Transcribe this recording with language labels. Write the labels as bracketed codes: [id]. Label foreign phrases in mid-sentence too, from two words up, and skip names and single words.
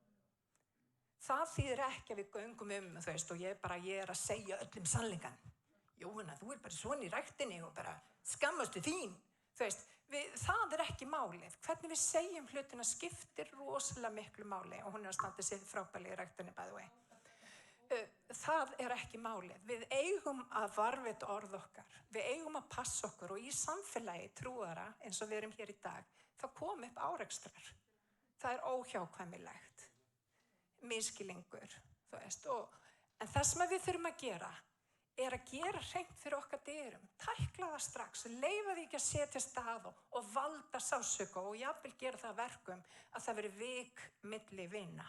[is] Það þýðir ekki að við göngum og ég að segja öllum sannleikann. Jóhanna, þú bara svona í ræktinni og bara skammastu þín. Það ekki málið. Hvernig við segjum hlutina skiptir rosalega miklu máli og hún að standa sér frábærlega í ræktinni [en] by the way. [is] Það ekki málið. Við eigum að varðveita orð okkar. Við eigum að passa okkur og í samfélagi trúara eins og við erum hér í dag, það kom upp árekstrar. Það óhjákvæmilegt. Misskilningur, en það sem við þurfum að gera að gera hreint fyrir okkar dyrum, tækla það strax, leyfa því ekki að setjast að og valda sársauka og jafnvel gera það verkum að það veri vik milli vina.